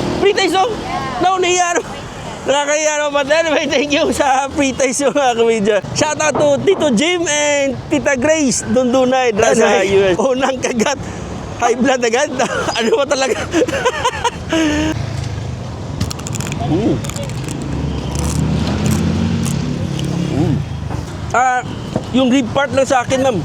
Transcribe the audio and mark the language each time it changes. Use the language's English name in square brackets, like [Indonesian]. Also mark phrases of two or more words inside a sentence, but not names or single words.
[English] free taste, [Filipino] no? No, nahiya, no? Nakakahiya, no? [English] But anyway, thank you [Filipino] sa [English] free taste [Filipino] yung mga kamidya. [English] Shout out to Tito Jim and Tita Grace, Dundunay, sa US. [Filipino] Unang kagat, [English] high blood [Filipino] agad. Ano ba talaga? Yung rib part lang sa akin, ma'am.